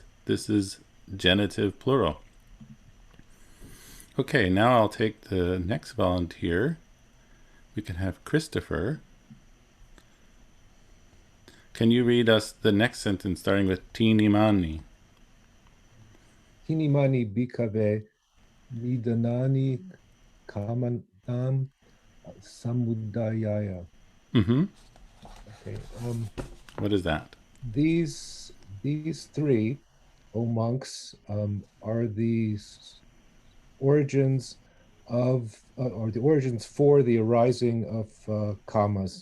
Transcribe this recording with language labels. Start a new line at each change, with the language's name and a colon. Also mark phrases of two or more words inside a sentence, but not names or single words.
English: This is genitive plural. Okay, now I'll take the next volunteer. We can have Christopher. Can you read us the next sentence starting with tinimani?
Pali: Tinimani bhikkhave nidanani kamanam samudayaya. Mm-hmm.
English: Okay. What is that? These three, O monks, are the origins of, or the origins for the arising of kamas.